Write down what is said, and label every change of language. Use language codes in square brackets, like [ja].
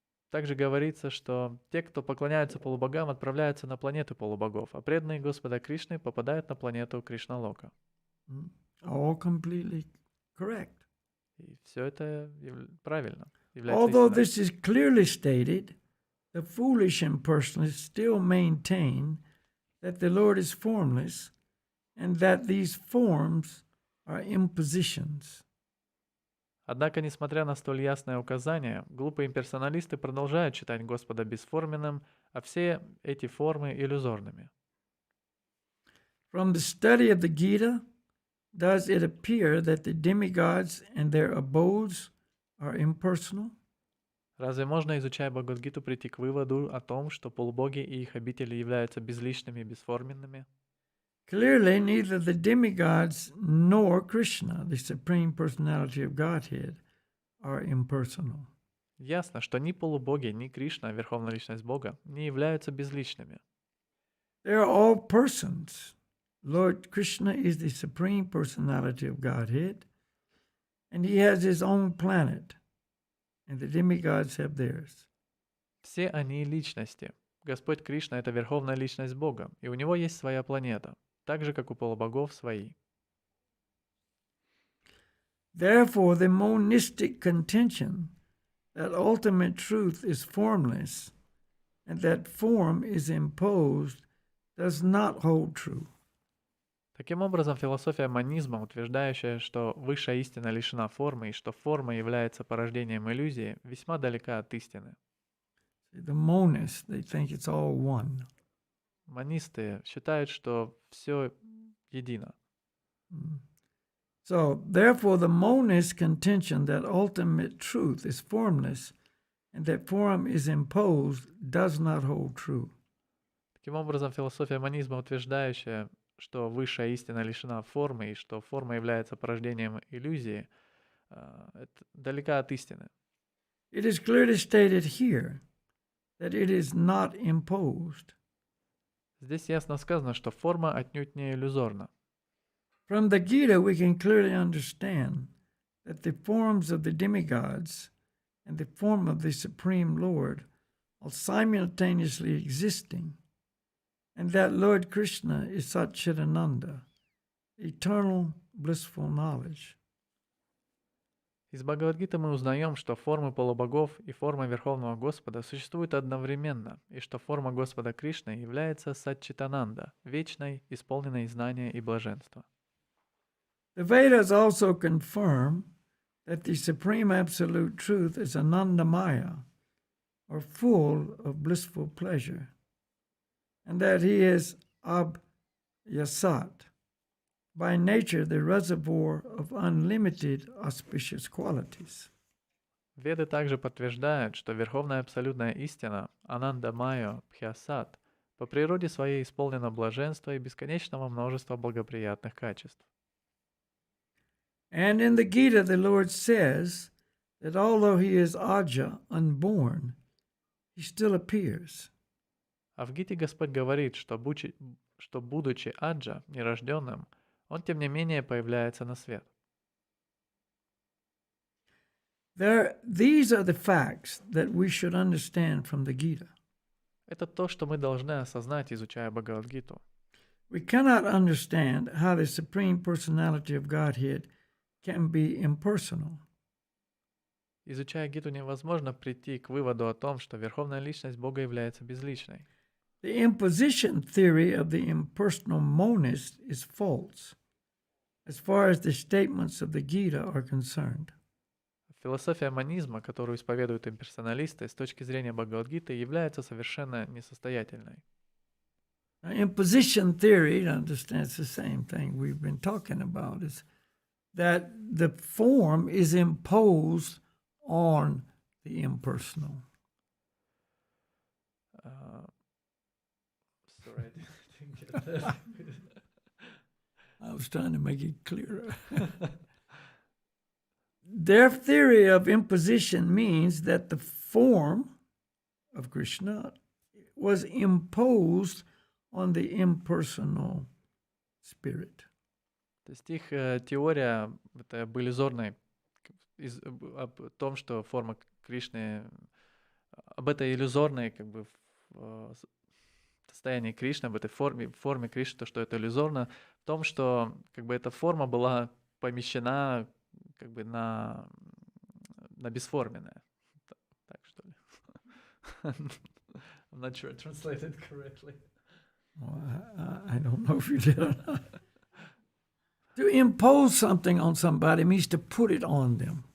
[ru] Также говорится, что те, кто поклоняются полубогам, отправляются на планеты полубогов, а преданные Господа Кришны попадают на планету Кришна-лока. [en] All completely correct. [ru] И все это правильно, является [en] Although [ru] истиной. [en] this is clearly stated, the foolish impersonalists still maintain that the Lord is formless and that these forms are impositions. [ru] Однако, несмотря на столь ясное указание, глупые имперсоналисты продолжают считать Господа бесформенным, а все эти формы иллюзорными. [en] From the study of the Gita, does it appear that the demigods and their abodes are impersonal? [ru] Разве можно, изучая Бхагавад-гиту, прийти к выводу о том, что полубоги и их обители являются безличными и бесформенными? [en] Clearly, neither the demigods nor Krishna, the Supreme Personality of Godhead, are impersonal. [ru] Ясно, что ни полубоги, ни Кришна, Верховная Личность Бога, не являются безличными. [en] They are all persons. Lord Krishna is the Supreme Personality of Godhead, and he has his own planet, and the demigods have theirs. [ru] Все они личности. Господь Кришна — это Верховная Личность Бога, и у него есть своя планета, так же, как у полубогов свои. [en] Therefore, the monistic contention that ultimate truth is formless and that form is imposed does not hold true. [ru] Таким образом, философия монизма, утверждающая, что высшая истина лишена формы и что форма является порождением иллюзии, весьма далека от истины. [en] The monists, they think it's all one. [ru] Монисты считают, что все едино. [en] So, therefore, the monist contention that ultimate truth is formless and that form is imposed does not hold true. [ru] Таким образом, философия монизма, утверждающая, что высшая истина лишена формы и что форма является порождением иллюзии, это далека от истины. [en] It is clearly stated here that it is not imposed. [ru] Здесь ясно сказано, что форма отнюдь не иллюзорна. [en] From the Gita, we can clearly understand that the forms of the demigods and the form of the Supreme Lord are simultaneously existing, and that Lord Krishna is Satchidananda, eternal blissful knowledge. [ru] Из Бхагавад-гиты мы узнаем, что формы полубогов и форма Верховного Господа существуют одновременно, и что форма Господа Кришны является Сатчитананда, вечной, исполненной знания и блаженства. [en] The Vedas also confirm that the Supreme Absolute Truth is Anandamaya, or full of blissful pleasure, and that he is Abhyasat, by nature the reservoir of unlimited auspicious qualities. [ru] Веды также подтверждают, что Верховная Абсолютная Истина, Ананда Майо Бхьясат, по природе своей исполнена блаженства и бесконечного множества благоприятных качеств. [en] And in the Gita, the Lord says that although he is Aja, unborn, he still appears. [ru] А в Гите Господь говорит, что будучи Аджа, нерожденным, он тем не менее появляется на свет. [en] These are the facts that we should understand from the Gita. [ru] Это то, что мы должны осознать, изучая Бхагавад-гиту. [en] We cannot understand how the Supreme Personality of Godhead can be impersonal. [ru] Изучая Гиту, невозможно прийти к выводу о том, что Верховная Личность Бога является безличной. [en] The imposition theory of the impersonal monist is false, as far as the statements of the Gita are concerned. [ru] Философия монизма, которую исповедуют имперсоналисты, с точки зрения Бхагавад-гиты, является совершенно несостоятельной. [en] Now, imposition theory, to understand it's the same thing we've been talking about, is that the form is imposed on the impersonal. Sorry, I didn't get that. I was trying to make it clearer. Their theory of imposition means that the form of Krishna was imposed on the impersonal spirit. [ru] То есть их теория это об иллюзорной, об том, что форма Кришны, об этой иллюзорной как бы состоянии Кришны, об этой форме Кришны, то, что это иллюзорно, в том, что как бы эта форма была помещена как бы на бесформенное. Так что ли? [en] I'm not sure I translated correctly. Well, I don't know if you did or not. To impose something on somebody means to put it on them.